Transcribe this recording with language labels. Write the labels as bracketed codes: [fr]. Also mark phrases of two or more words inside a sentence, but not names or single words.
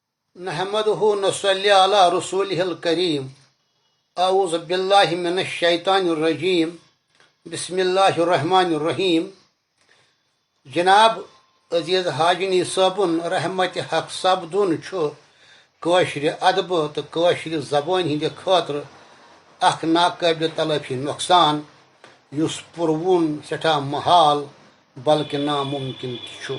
[ar] نحمده نصلی علی رسوله الکریم اعوذ باللہ من الشیطان الرجیم بسم اللہ الرحمن الرحیم. [ks] جناب عزیز حاجنی صٲبُن رحمت حق سپدُن چھُ کٲشرِ ادبہٕ تہٕ کٲشرِ زبانہِ ہٕنٛدِ خٲطرٕ اکھ ناقٲبلہِ تلٲفی نۄقصان یُس پُروُن سٮ۪ٹھاہ محال بلکہِ ناممکن تہِ چھُ.